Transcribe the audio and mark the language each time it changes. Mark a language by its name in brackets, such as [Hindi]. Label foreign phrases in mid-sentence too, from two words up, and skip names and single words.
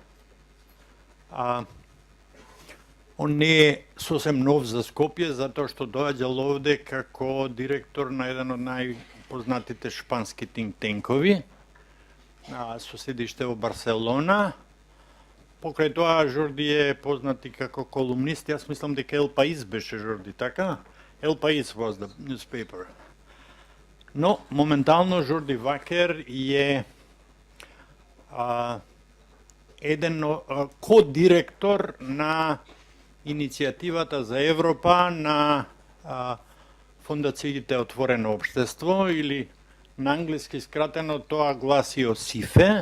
[Macedonian] Он не е сосем нов за Скопје, затоа што доаѓал овде како директор на еден од најпознатите шпански think-танкови, со седиште во Барселона. Покрај тоа Жорди е познат и како колумнист. Јас мислам дека El País беше Жорди, така? [English] El País was the newspaper. [Macedonian] Но моментално Жорди Вакер е еден ко-директор на иницијативата за Европа на фондациите Отворено општество, или на англиски скратено тоа гласи ОСИФЕ.